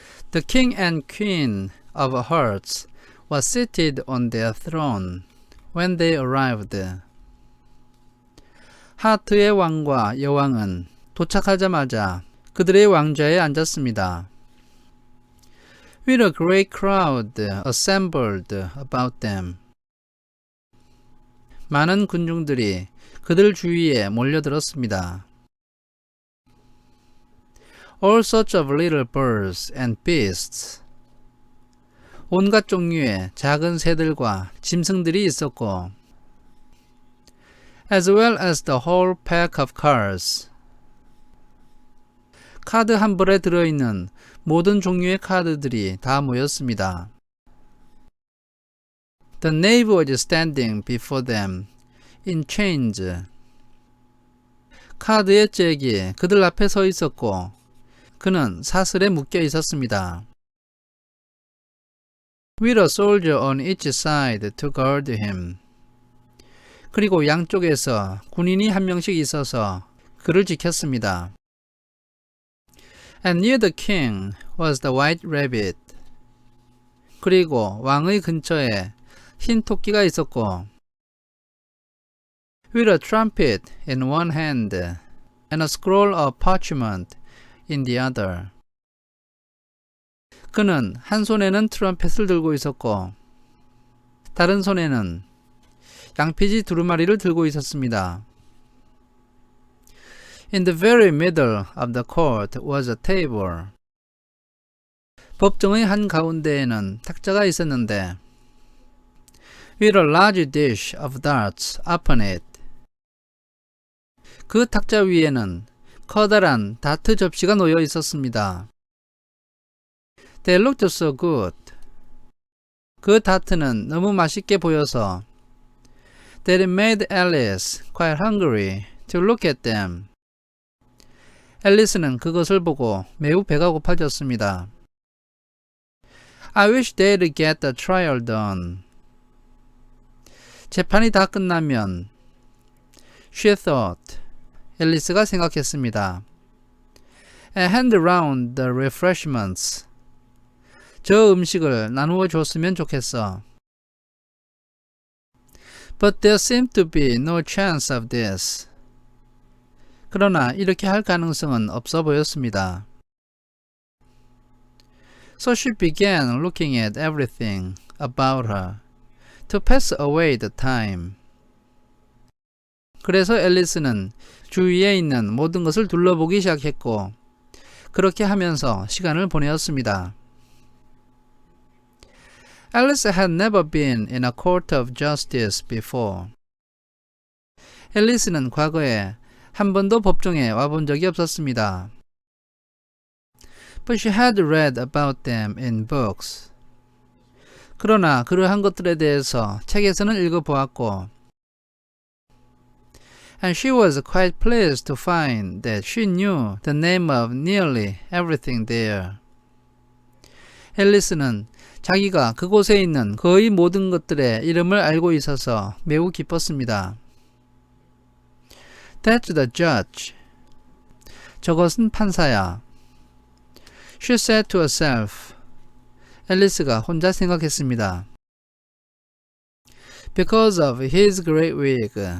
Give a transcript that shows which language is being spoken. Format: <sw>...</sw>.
<en>The king and queen of hearts was seated on their throne when they arrived.</en> <ko>하트의 왕과 여왕은 도착하자마자 그들의 왕좌에 앉았습니다.</ko> <en>With a great crowd assembled about them.</en> <ko>많은 군중들이 그들 주위에 몰려들었습니다.</ko> <en>All sorts of little birds and beasts.</en> <ko>온갖 종류의 작은 새들과 짐승들이 있었고,</ko> <en>as well as the whole pack of cards.</en> <ko>카드 한 벌에 들어있는 모든 종류의 카드들이 다 모였습니다.</ko> <en>The knave was standing before them in chains.</en> <ko>카드의 잭이 그들 앞에 서 있었고 그는 사슬에 묶여 있었습니다.</ko> <en>With a soldier on each side to guard him.</en> <ko>그리고 양쪽에서 군인이 한 명씩 있어서 그를 지켰습니다.</ko> <en>And near the king was the white rabbit.</en> <ko>그리고 왕의 근처에 흰 토끼가 있었고,</ko> <en>with a trumpet in one hand and a scroll of parchment in the other.</en> <ko>그는 한 손에는 트럼펫을 들고 있었고 다른 손에는 양피지 두루마리를 들고 있었습니다.</ko> <en>In the very middle of the court was a table.</en> <ko>법정의 한 가운데에는 탁자가 있었는데</ko> <en>with a large dish of darts upon it.</en> <ko>그 탁자 위에는 커다란 다트 접시가 놓여 있었습니다.</ko> <en>They looked so good.</en> <ko>그 다트는 너무 맛있게 보여서</ko> <en>that it made Alice quite hungry to look at them.</en> <ko>앨리스는 그것을 보고 매우 배가 고파졌습니다.</ko> <en>I wish they'd get the trial done.</en> <ko>재판이 다 끝나면</ko> <en>she thought,</en> <ko>앨리스가 생각했습니다.</ko> <en>And hand around the refreshments.</en> <ko>저 음식을 나누어 줬으면 좋겠어.</ko> <en>But there seemed to be no chance of this.</en> <ko>그러나 이렇게 할 가능성은 없어 보였습니다.</ko> <en>So she began looking at everything about her to pass away the time.</en> <ko>그래서 앨리스는 주위에 있는 모든 것을 둘러보기 시작했고 그렇게 하면서 시간을 보내었습니다.</ko> <en>Alice had never been in a court of justice before.</en> <ko>앨리스는 과거에 한 번도 법정에 와본 적이 없었습니다.</ko> <en>But she had read about them in books.</en> <ko>그러나 그러한 것들에 대해서 책에서는 읽어보았고</ko> <en>And she was quite pleased to find that she knew the name of nearly everything there.</en> <ko>앨리스는 자기가 그곳에 있는 거의 모든 것들의 이름을 알고 있어서 매우 기뻤습니다.</ko> <en>That's the judge.</en> <ko>저것은 판사야.</ko> <en>She said to herself.</en> <ko>앨리스가 혼자 생각했습니다.</ko> <en>Because of his great wig.</en>